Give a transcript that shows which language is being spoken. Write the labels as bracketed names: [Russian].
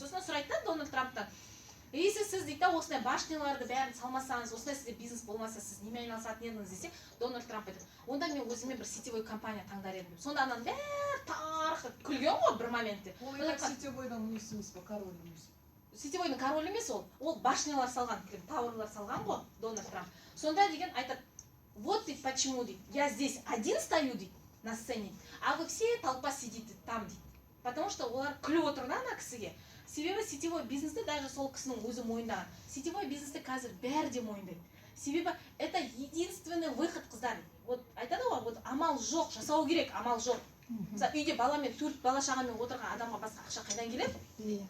[Kazakh] Сосын сұрайды да Дональд Трамптан, если сіз дейді да, осындай башняларды бәрін салмасаңыз, осындай сізде бизнес болмаса, сіз немен айналысатын едіңіз десе, Дональд Трамп айтады, онда мен өзіме бір сетевой компания таңдар едім. Сонда ананың бәрі тарқып күлген ғой бір моментте. Ол сетевойдан емес емес па, король емес. Сетевойдың король емес ол башнялар салған, тауырлар салған ғой Дональд Трамп. Сонда деген айтады, [Russian] вот ты почему, дейді, я здесь один стою, дейді, на сцене, а вы все толпа сидите там, дейді. Потому что [Kazakh] олар күліп отыр да ана кісіге. Себебі сетевой бизнесті даже сол кісінің өзі мойындаған. Сетевой бизнесті қазір бәрі де мойындайды. Себебі [Russian] это единственный выход, [Kazakh] қыздар. Вот айтады ғой, вот амал жоқ, жасау керек, амал жоқ. Мысалы, үйде баламен 4 бала шағамен отырған адамға басқа ақша қайдан келеді?